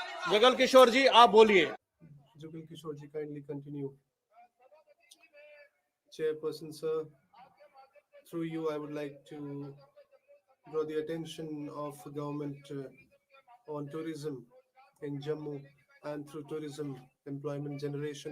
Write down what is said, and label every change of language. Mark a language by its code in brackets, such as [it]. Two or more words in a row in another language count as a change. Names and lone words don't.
[hi] Jagal Kishore ji, आप बोलिए. [en] Jugal Kishore ji, kindly continue. Chairperson, sir, through you, I would like to draw the attention of the government on tourism in Jammu and through tourism employment generation.